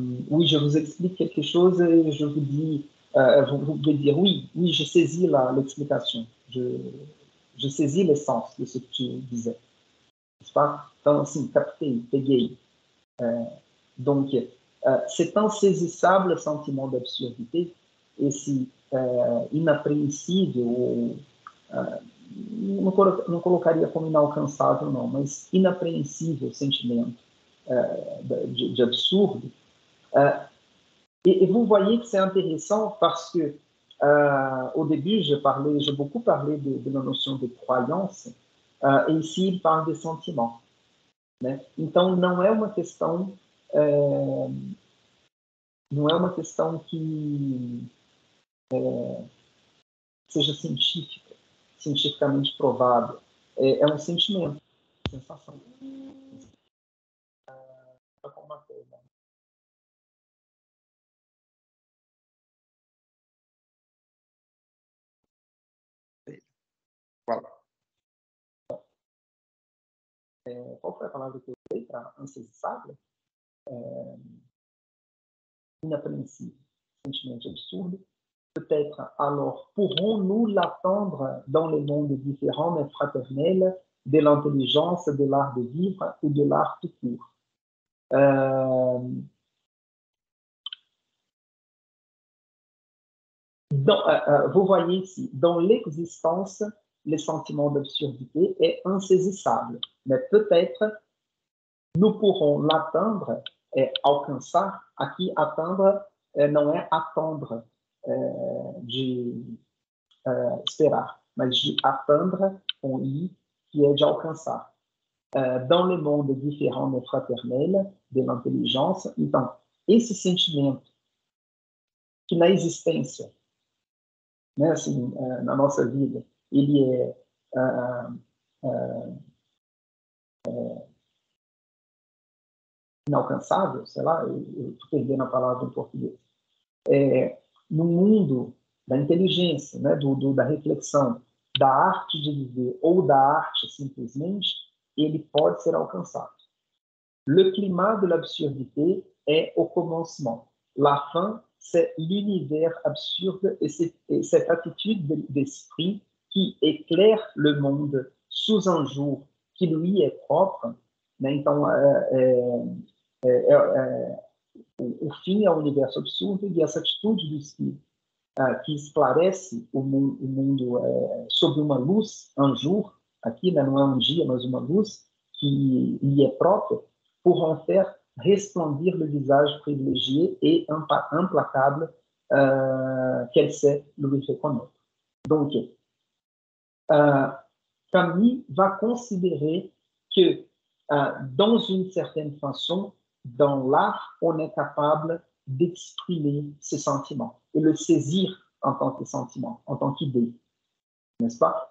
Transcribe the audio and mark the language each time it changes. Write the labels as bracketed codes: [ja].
[fr] Oui, je vous explique quelque chose et je vous dis, vous pouvez dire oui, je saisis l'explication. Je saisis l'essence de ce que tu disais. N'est-ce pas? [pt] Então, assim, captei, peguei. [fr] Donc, cet insaisissable sentiment d'absurdité, [pt] esse inapreensível, não colocaria como inalcançável, não, mas inapreensível sentimento de absurdo. [fr] Et vous voyez que c'est intéressant parce que au début, j'ai beaucoup parlé de la notion de croyance, et ici il parle de sentiments. [pt] Né? Então, não é uma questão não é uma questão que seja científica, cientificamente provada. É um sentimento, sensação. Qual foi a palavra que eu usei para insaisissable? [fr] Inapprehensible, sentiment absurde. Peut-être alors pourrons-nous l'attendre dans les mondes différents mais fraternels de l'intelligence, de l'art de vivre ou de l'art tout court. Vous voyez ici, dans l'existence, le sentiment d'absurdité est insaisissable, mais peut-être nous pourrons l'atteindre et alcançar. Aqui, atteindre não é attendre de esperar, mas de atteindre com I, que é de alcançar. Dans le monde différent mais fraternel de l'intelligence. [pt] Então, esse sentimento que na existência, né, assim, na nossa vida, ele é inalcançável, sei lá, eu estou perdendo a palavra em português. No mundo da inteligência, né, da reflexão, da arte de viver ou da arte simplesmente, ele pode ser alcançado. [fr] Le climat de l'absurdité est au commencement. La fin, c'est l'univers absurde et cette attitude d'esprit qui éclaire le monde sous un jour qui lui est propre. [pt] Né? Então, o fim é o universo absurdo e essa atitude do espírito que esclarece o mundo sob uma luz, un jour, aqui, né, não é um dia, mas uma luz [fr] qui lui est propre, pour en faire resplendir le visage privilégié et implacable qu'elle sait lui reconnaître. Donc, Camus va considérer que, dans une certaine façon, dans l'art, on est capable d'exprimer ses sentiments et le saisir en tant que sentiment, en tant qu'idée, n'est-ce pas?